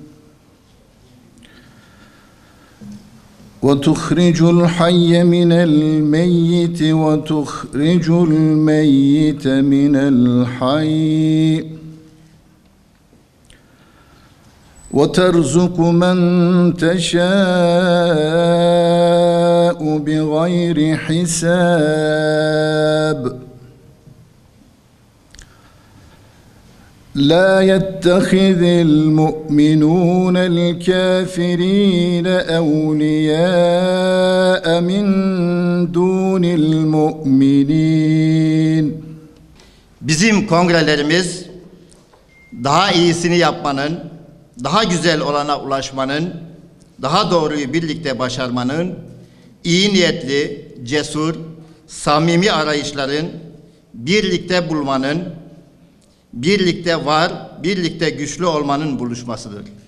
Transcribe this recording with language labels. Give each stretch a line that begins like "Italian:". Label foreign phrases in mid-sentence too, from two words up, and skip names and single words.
Arabic: وتخرج الحي من الميت وتخرج الميت من الحي وَتَرْزُقُ مَنْ تَشَاءُ بِغَيْرِ حِسَابٍ لَا يَتَّخِذِ الْمُؤْمِنُونَ الْكَافِرِينَ أَوْلِيَاءَ مِنْ دُونِ الْمُؤْمِنِينَ.
Turkish: Bizim kongrelerimiz daha iyisini yapmanın, daha güzel olana ulaşmanın, daha doğruyu birlikte başarmanın, iyi niyetli, cesur, samimi arayışların, birlikte bulmanın, birlikte var, birlikte güçlü olmanın buluşmasıdır.